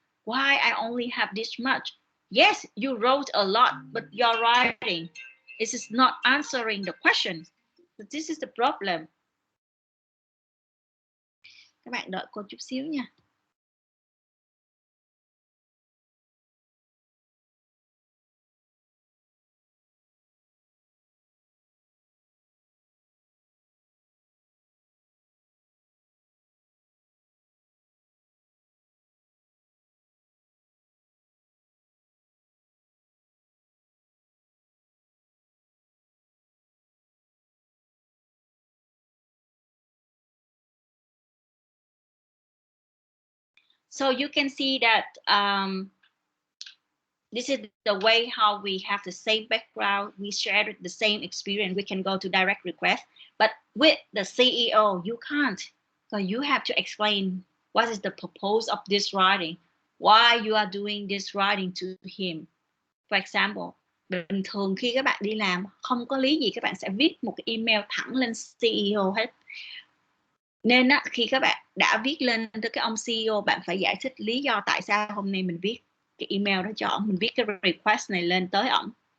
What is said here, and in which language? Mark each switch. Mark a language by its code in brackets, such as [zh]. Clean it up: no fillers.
[en] Why I only have this much? Yes, you wrote a lot, but your writing is not answering the question. So this is the problem. [vi] Các bạn đợi cô chút xíu nha. [en] So you can see that this is the way how we have the same background, we share the same experience, we can go to direct request. But with the CEO, you can't. So you have to explain what is the purpose of this writing, why you are doing this writing to him. For example, [vi] bình thường khi các bạn đi làm không có lý gì các bạn sẽ viết một cái email thẳng lên CEO hết. Nên á, khi các bạn đã viết lên tới cái ông CEO, bạn phải giải thích lý do tại sao hôm nay mình viết cái email đó cho ổng, mình viết cái request này lên tới ổng.